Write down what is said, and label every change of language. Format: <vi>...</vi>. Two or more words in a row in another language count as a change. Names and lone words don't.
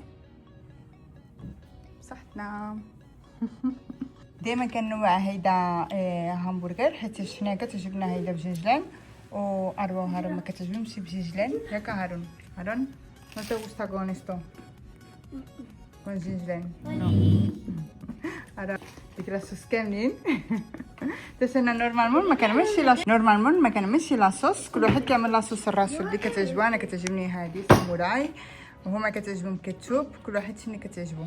<ar>صحتنا. دائما كنوع هيدا همبرغر حيت حنا كتعجبنا هيدا بجنجلان وأروى وهارون ما كتعجبهمش بجنجلان ياك هارون ما</ar> <es>te gusta con esto con</es> <ar>جنجلان نو هذا ديك لاصوص كاملين. حيت انا نورمالمون ما كنعملش لاصوص كل واحد كيعمل لاصوص راسو اللي كتعجبو. انا كتعجبني هذه ساموراي وهما كتعجبهم كاتشوب كل واحد شنو كتعجبو.</ar>